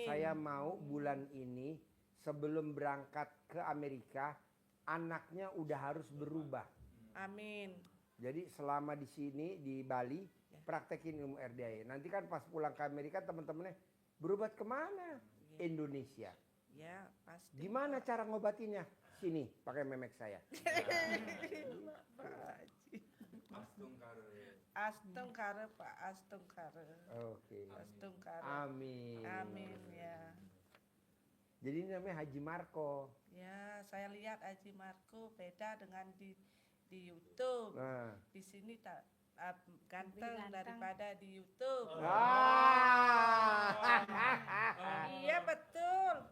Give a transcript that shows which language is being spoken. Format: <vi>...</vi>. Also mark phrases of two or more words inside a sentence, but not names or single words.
<id>Saya mau bulan ini sebelum berangkat ke Amerika, anaknya udah harus berubah. Amin. Jadi selama di sini di Bali praktekin ilmu RDA. Nanti kan pas pulang ke Amerika teman-temannya berobat kemana? Indonesia. Ya, pasti. Gimana cara ngobatinnya? Sini pakai memek saya. Astungkara Pak, astungkara. Oke. Astungkara. Amin. Amin ya. Jadi ini namanya Haji Marco. Ya, saya lihat Haji Marco beda dengan di YouTube. Nah. Di sini tak ganteng ganteng. daripada di YouTube. Iya betul.</id>